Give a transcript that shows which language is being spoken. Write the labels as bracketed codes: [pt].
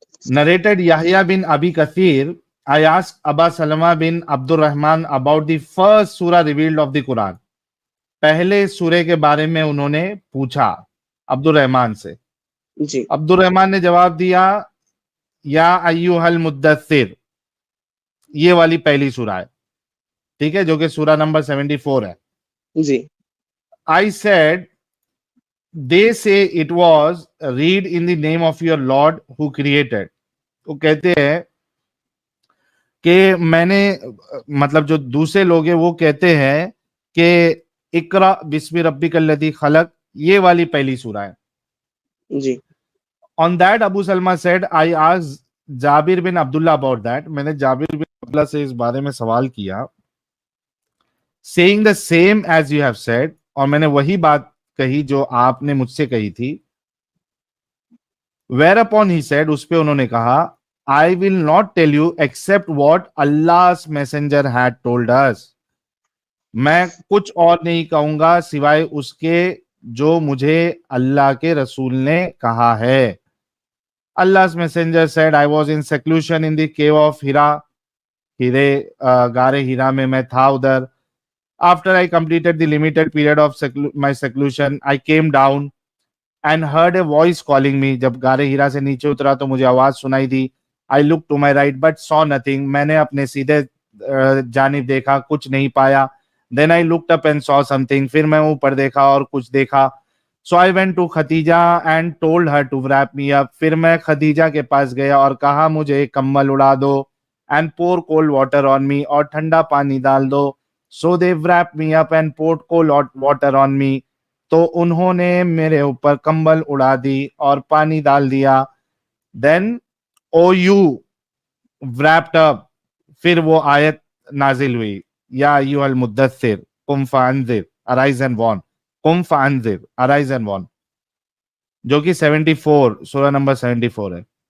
[en] Narrated Yahya bin Abi Kathir, I asked Abba Salama bin Abdurrahman about the first surah revealed of the Quran. [hi] पहले सूरे के बारे में उन्होंने पूछा Abdurrahman से। जी अब्दुर्रहमान ने जवाब दिया, या अय्युहल मुद्दस्सिर, ये वाली पहली सूरा है, ठीक है, जो कि सूरा नंबर 74 है। जी [en] I said, they say it was read in the name of your Lord who created. [hi] वो कहते हैं कि मैंने, मतलब जो दूसरे लोग हैं वो कहते हैं कि [ar] इकरा बिस्मि रब्बिकल्लज़ी खलक, [hi] ये वाली पहली सूरा है। जी [en] on that Abu Salama said, I asked Jabir bin Abdullah about that, [hi] मैंने जाबिर बिन अब्दुल्ला से इस बारे में सवाल किया, [en] saying the same as you have said, [hi] और मैंने वही बात कही जो आपने मुझसे कही थी। [en] whereupon he said, [hi] उस पे उन्होंने कहा, [en] I will not tell you except what Allah's messenger had told us. [hi] मैं कुछ और नहीं कहूंगा सिवाय उसके जो मुझे अल्लाह के रसूल ने कहा है। [en] Allah's messenger said, I was in seclusion in the cave of Hira. [hi] हीरे गारे हीरा में मैं था उधर। [en] After I completed the limited period of my seclusion, I came down and heard a voice calling me. [hi] जब गारे हीरा से नीचे उतरा तो मुझे आवाज सुनाई दी। [en] I looked to my right but saw nothing. [hi] मैंने अपने सीधे जानिब देखा, कुछ नहीं पाया। [en] Then I looked up and saw something. [hi] फिर मैं ऊपर देखा और कुछ देखा। [en] So I went to Khadija and told her to wrap me up. [hi] फिर मैं खदीजा के पास गया और कहा मुझे एक कम्बल उड़ा दो। [en] And pour cold water on me, [hi] और ठंडा पानी डाल दो। [en] So they wrapped me up and poured cold water on me. [hi] तो उन्होंने मेरे ऊपर कंबल उड़ा दी और पानी डाल दिया। [en] Then O you wrapped up, [hi] फिर वो आयत नाजिल हुई, या अय्युहल मुद्दस्सिर [ar] कुम फअंजिर [en] arise and warn, [hi] कुम फअंजिर अराइज एंड वॉर्न, जो कि 74 सूरह नंबर 74 है।